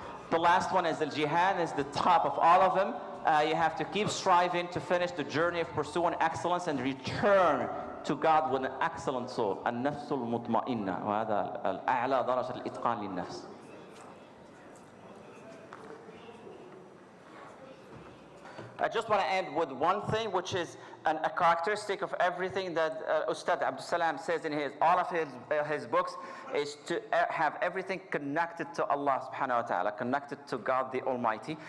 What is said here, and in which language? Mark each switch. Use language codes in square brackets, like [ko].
[en] The last one is al-jihad, is the top of all of them. You have to keep striving to finish the journey of pursuing excellence and return to God with an excellent soul. [ar] النفس المطمئنة، وهذا الأعلى درجة الإتقان للنفس. [en] I just want to end with one thing, which is a characteristic of everything that Ustad Abdessalam says in all of his books, is to have everything connected to Allah subhanahu wa ta'ala, connected to God the Almighty.